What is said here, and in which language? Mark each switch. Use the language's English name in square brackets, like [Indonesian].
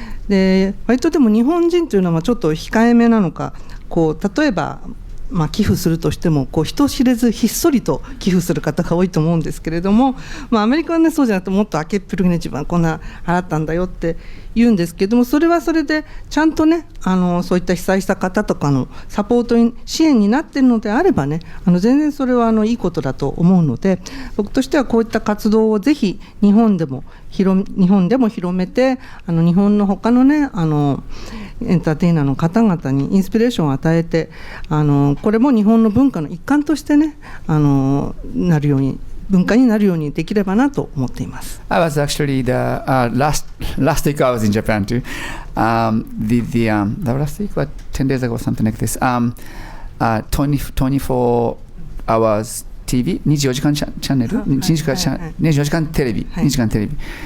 [Japanese] で割とでも日本人というのはちょっと控えめなのか、例えば寄付するとしても人知れずひっそりと寄付する方が多いと思うんですけれども、アメリカはねそうじゃなくてもっと明けっぴろげに自分はこんな払ったんだよって言うんですけども、それはそれでちゃんとねそういった被災した方とかのサポート支援になっているのであればね全然それはいいことだと思うので、僕としてはこういった活動をぜひ日本でも日本でも広めて、日本の他のねエンターテイナーの方々にインスピレーションを与えて、これも日本の文化の一環としてね、なるように、文化になるようにできればなと思っています。 [English] I was actually the last week I was in Japan too. The last week, what 10 days ago, something like this. [Japanese] 24 hours TV, 24時間チャンネル、24時間テレビ、24時間テレビ。